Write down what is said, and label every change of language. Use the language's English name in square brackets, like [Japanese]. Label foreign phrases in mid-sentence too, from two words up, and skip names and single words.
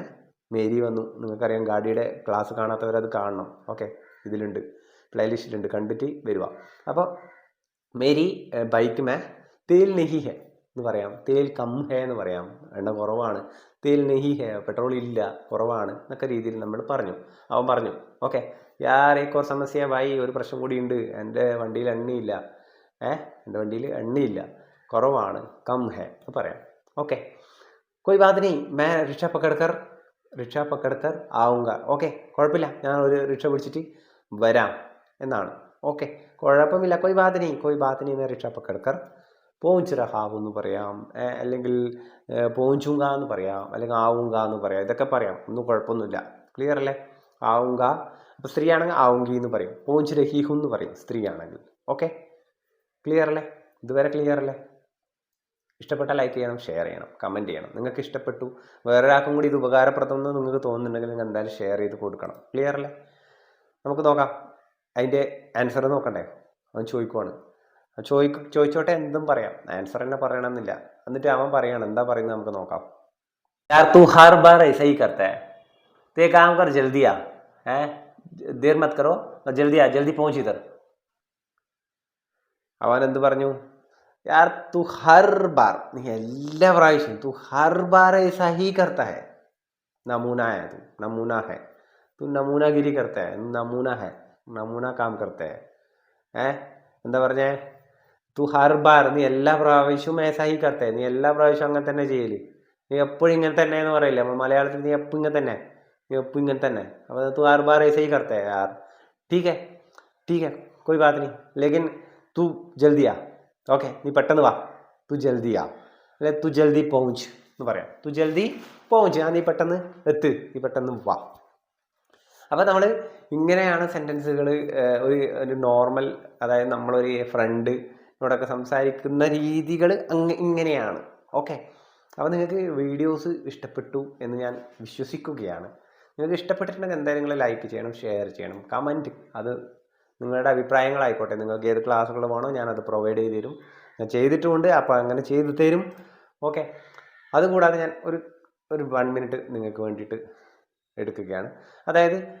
[Malayalam] മേരി വന്നു നിങ്ങൾക്കറിയാം ഗാഡിയുടെ ക്ലാസ് കാണാത്തവരത് കാണണം ഓക്കെ ഇതിലുണ്ട് പ്ലേലിസ്റ്റിലുണ്ട് കണ്ടിട്ട് വരിക അപ്പോൾ മേരി [Hindi] बाइक में तेल नहीं है [Malayalam] എന്ന് പറയാം [Hindi] तेल कम है [Malayalam] എന്ന് പറയാം എണ്ണ കുറവാണ് [Hindi] तेल नहीं है [Malayalam] പെട്രോൾ ഇല്ല കുറവാണ് എന്നൊക്കെ രീതിയിൽ നമ്മൾ പറഞ്ഞു അവൻ പറഞ്ഞു ഓക്കെ [Hindi] यार एक और समस्या भाई [Malayalam] ഒരു പ്രശ്നം കൂടി ഉണ്ട് എൻ്റെ വണ്ടിയിൽ എണ്ണയില്ല എൻ്റെ വണ്ടിയിൽ എണ്ണയില്ല കുറവാണ് [Hindi] कम है [Malayalam] എന്ന് പറയാം ഓക്കെ [Hindi] कोई बात नहीं मैं रिक्शा [Malayalam] पकड़कर ആവുക ഓക്കെ കുഴപ്പമില്ല ഞാൻ ഒരു റിക്ഷ പിടിച്ചിട്ട് വരാം എന്നാണ് ഓക്കെ കുഴപ്പമില്ല [Hindi] कोई बात नहीं मैं रिक्शा पकड़कर पहुंच रहा हूँ [Malayalam] എന്ന് പറയാം അല്ലെങ്കിൽ പോഞ്ചുങ്ക എന്ന് പറയാം അല്ലെങ്കിൽ ആവുങ്ക എന്ന് പറയാം ഇതൊക്കെ പറയാം ഒന്നും കുഴപ്പമൊന്നുമില്ല ക്ലിയർ അല്ലേ ആവുങ്ക അപ്പോൾ സ്ത്രീ ആണെങ്കിൽ ആവുങ്കി എന്ന് പറയും [Hindi] पहुँच रही हूँ [Malayalam] എന്ന് പറയും സ്ത്രീ ആണെങ്കിൽ ഓക്കെ ക്ലിയർ അല്ലേ ഇതുവരെ ക്ലിയർ അല്ലേ ഇഷ്ടപ്പെട്ടാൽ ലൈക്ക് ചെയ്യണം ഷെയർ ചെയ്യണം കമൻറ്റ് ചെയ്യണം നിങ്ങൾക്ക് ഇഷ്ടപ്പെട്ടു വേറൊരാൾക്കും കൂടി ഇത് ഉപകാരപ്രദമെന്ന് നിങ്ങൾക്ക് തോന്നുന്നുണ്ടെങ്കിൽ നിങ്ങൾ എന്തായാലും ഷെയർ ചെയ്ത് കൊടുക്കണം ക്ലിയർ അല്ലേ നമുക്ക് നോക്കാം അതിൻ്റെ ആൻസർ നോക്കണ്ടേ അവൻ ചോദിക്കുവാണ് ചോദിച്ചോട്ടെ എന്തും പറയാം ആൻസർ തന്നെ പറയണമെന്നില്ല എന്നിട്ട് അവൻ പറയണം എന്താ പറയുന്നത് നമുക്ക് നോക്കാം [Hindi] यार तू हर बार ऐसा ही करता है तो एक काम कर जल्दी आ देर मत करो और जल्दी पहुंच इधर [Malayalam] അവൻ എന്ത് പറഞ്ഞു [Hindi] यार तू हर बार [Malayalam] നീ എല്ലാ പ്രാവശ്യം [Hindi] तू हर बार ऐसा ही करता है नमूना है तू नमूनागिरी करता है नमूना काम करता है [Malayalam] എന്താ പറഞ്ഞേ [Hindi] तू हर बार [Malayalam] നീ എല്ലാ പ്രാവശ്യവും [Hindi] ऐसा ही करता है [Malayalam] നീ എല്ലാ പ്രാവശ്യവും അങ്ങനെ തന്നെ ചെയ്യല് നീ എപ്പോഴും ഇങ്ങനെ തന്നെ എന്ന് പറയില്ല നമ്മൾ മലയാളത്തിൽ നീ എപ്പോഴും ഇങ്ങനെ തന്നെ അപ്പോൾ [Hindi] तू हर बार ऐसा ही करता है यार ठीक है कोई बात नहीं लेकिन तू जल्दी आ [Malayalam] ഓക്കെ നീ പെട്ടെന്ന് വാ [Hindi] तू जल्दी आ [Malayalam] അല്ലെ [Hindi] तू जल्दी पहुँच [Malayalam] എന്ന് പറയാം [Hindi] तू जल्दी पहुँच [Malayalam] നീ പെട്ടെന്ന് നീ പെട്ടെന്ന് വാ അപ്പോൾ നമ്മൾ ഇങ്ങനെയാണ് സെൻറ്റൻസുകൾ ഒരു നോർമൽ അതായത് നമ്മളൊരു ഫ്രണ്ടിനോടൊക്കെ സംസാരിക്കുന്ന രീതികൾ ഇങ്ങനെയാണ് ഓക്കെ അപ്പോൾ നിങ്ങൾക്ക് വീഡിയോസ് ഇഷ്ടപ്പെട്ടു എന്ന് ഞാൻ വിശ്വസിക്കുകയാണ് നിങ്ങൾക്ക് ഇഷ്ടപ്പെട്ടിട്ടുണ്ടെങ്കിൽ എന്തായാലും നിങ്ങൾ ലൈക്ക് ചെയ്യണം ഷെയർ ചെയ്യണം കമൻറ്റ് അത് നിങ്ങളുടെ അഭിപ്രായങ്ങളായിക്കോട്ടെ നിങ്ങൾക്ക് ഏത് ക്ലാസ്സുകൾ വേണോ ഞാനത് പ്രൊവൈഡ് ചെയ്ത് തരും ഞാൻ ചെയ്തിട്ടുമുണ്ട് അപ്പോൾ അങ്ങനെ ചെയ്തു തരും ഓക്കെ അതുകൂടാതെ ഞാൻ ഒരു 1 മിനിറ്റ് നിങ്ങൾക്ക് വേണ്ടിയിട്ട് എടുക്കുകയാണ് അതായത്